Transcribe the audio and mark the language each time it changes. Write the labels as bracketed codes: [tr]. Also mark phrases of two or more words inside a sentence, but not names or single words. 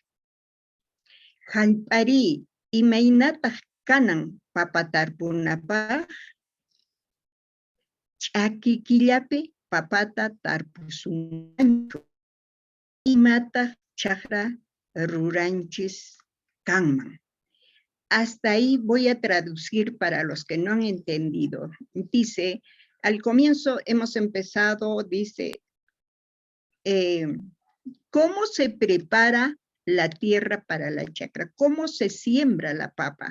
[qu] Hallp'ari imaynataq kanan papa tarpunapaq? Ch'aki killapi papata tarpusunmanchu. Imataq chakra ruranchis kanman. [es] Hasta ahí voy a traducir para los que no han entendido. Dice, al comienzo hemos empezado, dice, ¿cómo se prepara la tierra para la chakra? ¿Cómo se siembra la papa?